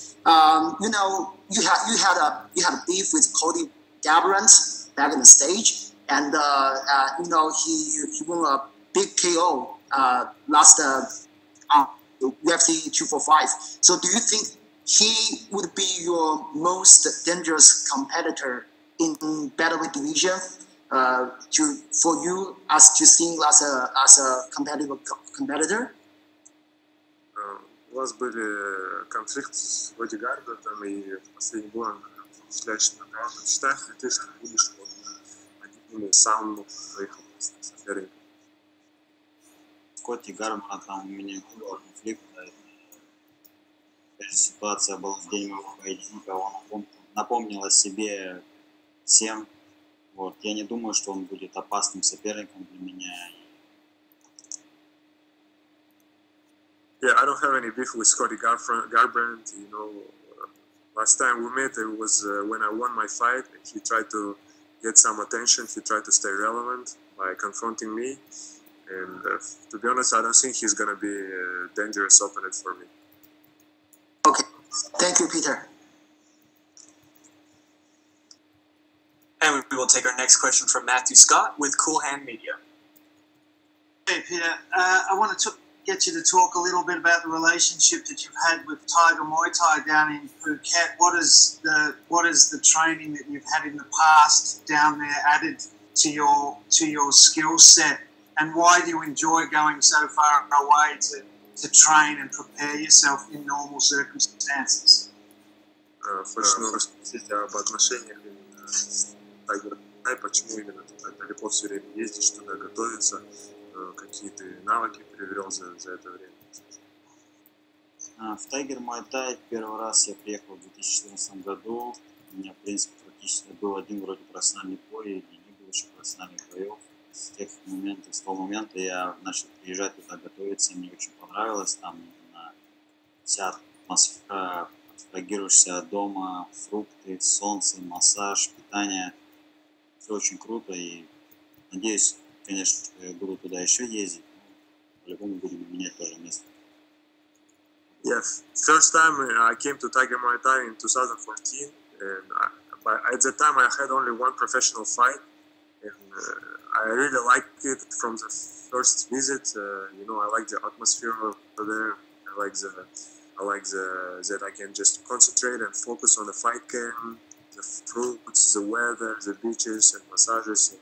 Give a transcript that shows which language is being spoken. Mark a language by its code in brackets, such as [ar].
[en] You had a beef with Cody Garbrandt back in the stage, and he won a big KO last UFC 245. So do you think he would be your most dangerous competitor in battleweight division? For you as to seeing as a competitor? [ru] У вас были конфликты с Коди Гарбрандтом, и в последний бой он впечатляющий нокаут. Считаешь ли ты, что будешь одним из самых своих соперников? С Коди Гарбрандтом у меня был конфликт. Ситуация была в день моего поединка. Он напомнил о себе всем. Вот. Я не думаю, что он будет опасным соперником для меня. [en] Yeah, I don't have any beef with Cody Garbrandt. Last time we met, it was when I won my fight. He tried to get some attention. He tried to stay relevant by confronting me. And to be honest, I don't think he's going to be a dangerous opponent for me. Okay. Thank you, Peter. And we will take our next question from Matthew Scott with Cool Hand Media. Hey, Peter. I want to get you to talk a little bit about the relationship that you've had with Tiger Muay Thai down in Phuket. What is the training that you've had in the past down there added to your skill set, and why do you enjoy going so far away to train and prepare yourself in normal circumstances? [ru] Хочу спросить об отношениях с Тайгером. Почему именно ты так далеко все время ездишь туда, готовиться? Какие ты навыки приобрел за это время? В Тайгер Muay Thai первый раз я приехал в 2014 году. У меня, в принципе, практически был один вроде профессиональный бой, или не было еще профессиональных боев. С того момента я начал приезжать туда готовиться, мне очень понравилось. Там вся атмосфера, абстрагируешься дома, фрукты, солнце, массаж, питание. Все очень круто, и Надеюсь, конечно, буду туда еще ездить. По-любому будем менять тоже место. [en] Yeah, first time I came to Tiger Muay Thai in 2014, and at that time I had only one professional fight, and I really liked it from the first visit. I like the atmosphere over there. I like that I can just concentrate and focus on the fight game, the fruits, the weather, the beaches, and massages.